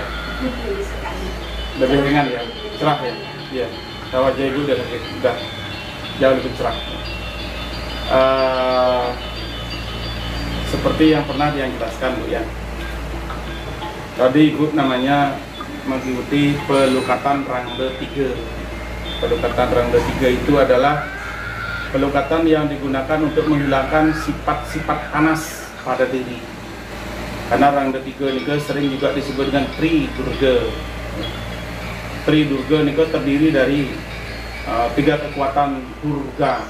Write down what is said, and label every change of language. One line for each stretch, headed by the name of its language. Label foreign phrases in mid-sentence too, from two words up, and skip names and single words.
Indonesian: Lebih ringan ya, cerah ya? Iya, wajah Ibu udah jauh lebih cerah. Seperti yang pernah yang jelaskan Bu ya. Tadi Ibu namanya mengikuti pelukatan rangda 3. Pelukatan rangda 3 itu adalah pelukatan yang digunakan untuk menghilangkan sifat-sifat panas pada diri. Karena rangda 3 ini sering juga disebut dengan Tri Durga. Tri Durga ini terdiri dari 3 kekuatan Durga.